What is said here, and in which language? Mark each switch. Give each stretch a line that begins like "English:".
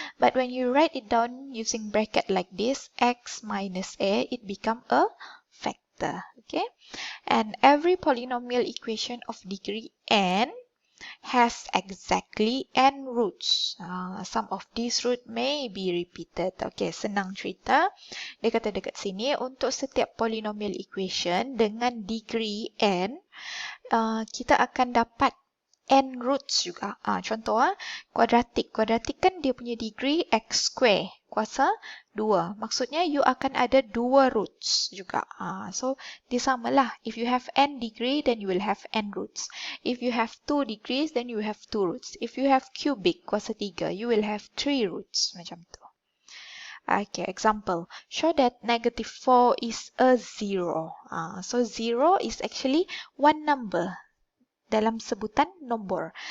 English: But when you write it down using bracket like this, x minus a, it become a factor. Okay, and every polynomial equation of degree n has exactly n roots. Some of these roots may be repeated.
Malay: Okay, senang cerita. Dia kata dekat sini, untuk setiap polynomial equation dengan degree n, kita akan dapat n roots juga. Contoh, kuadratik. Kuadratik kan dia punya degree x square kuasa 2. Maksudnya you akan ada 2 roots juga. So, dia samalah.
English: If you have n degree, then you will have n roots. If you have 2 degrees, then you have 2 roots. If you have cubic kuasa 3, you will have 3 roots.
Malay: Macam tu.
English: Okay, example. Show that negative 4 is a 0. So, 0 is actually one number
Malay: dalam sebutan nombor.